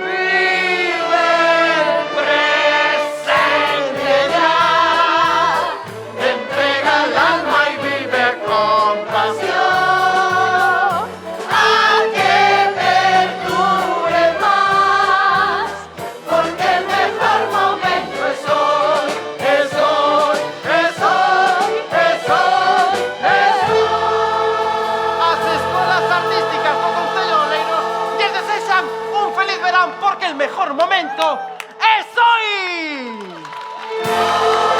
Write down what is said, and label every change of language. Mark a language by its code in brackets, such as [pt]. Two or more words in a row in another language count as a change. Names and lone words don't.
[es] Vive el presente ya, entrega el alma y vive con pasión. Haz que perdure más, porque el mejor momento es hoy, es hoy, es hoy, es hoy, es hoy. [gl] As escolas artísticas do Concello de Oleiros lles desexan un feliz verán, [es] porque el mejor momento es hoy.